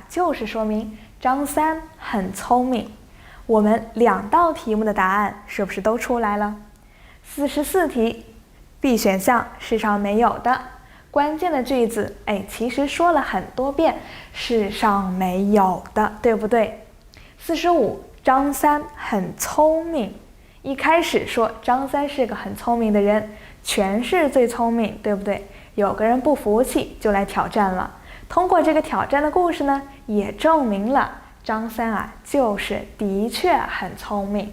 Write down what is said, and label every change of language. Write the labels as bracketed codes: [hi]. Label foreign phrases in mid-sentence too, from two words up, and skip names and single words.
[zh] 就是說明張三很聰明。我們2道題目的答案是不是都出來了？44題 B 選項世上沒有的，關鍵的句子其實說了很多遍世上沒有的，对不对？45 張三很聰明，一開始說張三是個很聰明的人，全市最聰明，对不对？有個人不服氣就來挑戰了，通過這個挑戰的故事呢，也證明了張三啊，就是的確很聰明。